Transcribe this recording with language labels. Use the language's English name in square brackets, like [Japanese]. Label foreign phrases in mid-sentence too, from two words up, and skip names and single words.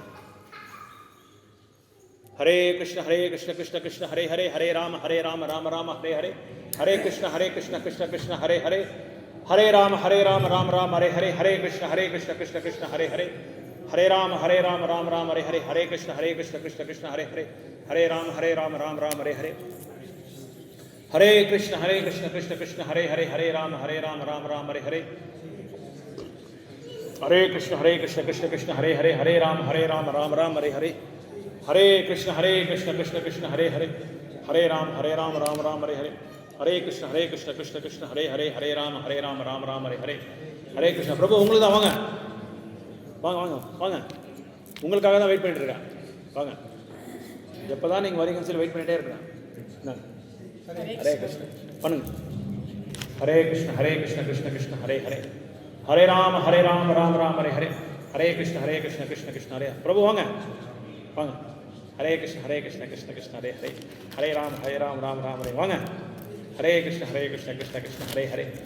[Sanskrit] ஹரே கிருஷ்ண கிருஷ்ண கிருஷ்ண ஹரே ஹரே, ஹரே ராம ராம ராம ஹரே ஹரே, ஹரே கிருஷ்ண கிருஷ்ண கிருஷ்ண ஹரே ஹரே, ஹரே ராம ராம ராம ஹரே ஹரே, ஹரே கிருஷ்ண கிருஷ்ண கிருஷ்ண ஹரே ஹரே, ஹரே ராம ராம ராம ஹரே ஹரே, ஹரே கிருஷ்ண கிருஷ்ண கிருஷ்ண ஹரே ஹரே, ஹரே ராம ராம ராம ஹரே ஹரே. हरे कृष्ण कृष्ण कृष्ण हरे हरे हरे राम राम राम हरे हरे हरे कृष्ण कृष्ण कृष्ण हरे हरे हरे राम राम राम हरे हरे हरे कृष्ण कृष्ण कृष्ण हरे हरे हरे राम राम हरे हरे हरे कृष्ण कृष्ण कृष्ण हरे हरे हरे राम राम हरे हरे हरे कृष्ण प्रभु [Tamil] உங்களுக்கு தான் வாங்க வாங்க வாங்க வாங்க உங்களுக்காக தான் வெயிட் பண்ணிட்டு இருக்கேன் வாங்க எப்போ தான் நீங்கள் வரீங்கன்னு சொல்லி வெயிட் பண்ணிகிட்டே இருக்கிறேன் [Sanskrit] हरे कृष्ण பண்ணுங்க हरे कृष्ण कृष्ण कृष्ण हरे हरे हरे राम राम राम हरे हरे हरे कृष्ण कृष्ण कृष्ण हरे प्रभु [Tamil] வாங்க வாங்க [Sanskrit] हरे कृष्ण कृष्ण कृष्ण हरे हरे हरे राम राम राम हरे वांग हरे कृष्ण कृष्ण कृष्ण हरे हरे